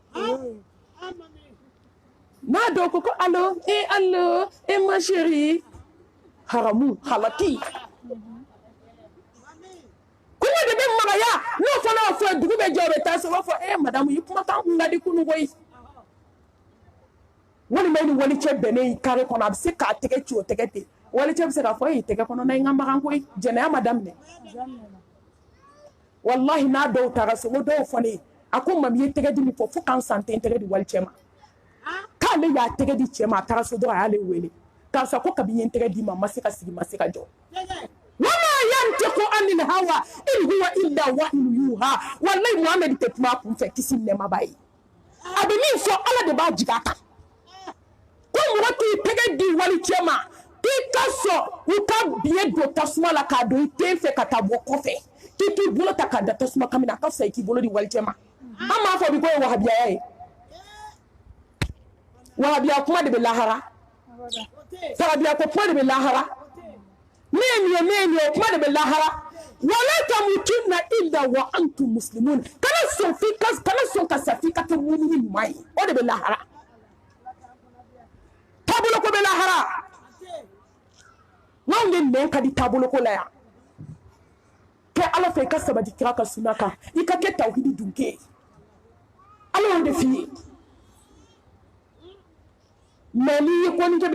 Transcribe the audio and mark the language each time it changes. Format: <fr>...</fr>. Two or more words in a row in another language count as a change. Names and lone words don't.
<bm>n'a dɔw ko</bm> <fr>allo ma chérie</fr> <bm>haramu halaki kunya de bɛ magaya n'o fana y'a fɔ dugu bɛ jɛ o bɛ taa so b'a fɔ madamu i kumakan kun ka di kunu koyi walima ni wali cɛ bɛnnen kare kɔnɔ a bɛ se k'a tɛgɛ ci o tɛgɛ ten wali cɛ bɛ se k'a fɔ e tɛgɛ kɔnɔ na n ka magan koyi jɛnɛya ma daminɛ wallahi n'a dɔw taara so ko dɔw fɔ ne ye a ko mami ye tɛgɛ di min fɔ fo k'an san tɛ n tɛgɛ di wali cɛ ma k'ale y'a tɛgɛ di cɛ ma a taara so dɔrɔn a y'ale wele karisa ko kabi n ye n tɛgɛ di ma ma se ka sigi ma se ka jɔ</bm> <ar>وما ينطق عن الهوى إن هو إلا وحي يوحى</ar> <bm>wallahi Muhammad tɛ kuma kun fɛ kisi nɛɛma b'a ye a bɛ min fɔ ala de b'a jigin a kan ko mɔgɔ k'i tɛgɛ di wali cɛ ma k'i ka sɔn u ka biɲɛ don tasuma la k'a don i den fɛ ka taa bɔ kɔfɛ k'i k'i bolo ta k'a da tasuma kan min na a ka fisa i k'i bolo di wali cɛ ma an m'a fɔ bi ko ye wahabiyaya ye wahabiya kuma de bɛ lahara sarabiya ko kuma de bɛ lahara ne ye kuma de bɛ lahara</bm> <ar>ولا تموتن إلا وأنتم مسلمون</ar> <bm>kana sɔn ka sa f'i ka kɛ mumini ɲuman ye o de bɛ lahara taabolo ko bɛ lahara n'anw de nɛn ka di taabolo ko la yan kɛ ala fɛ i ka sabati kira ka sunna kan i ka kɛ tawhidi dunke ye ala y'o de f'i ye mais n'i ye kɔni kɛ bi</bm>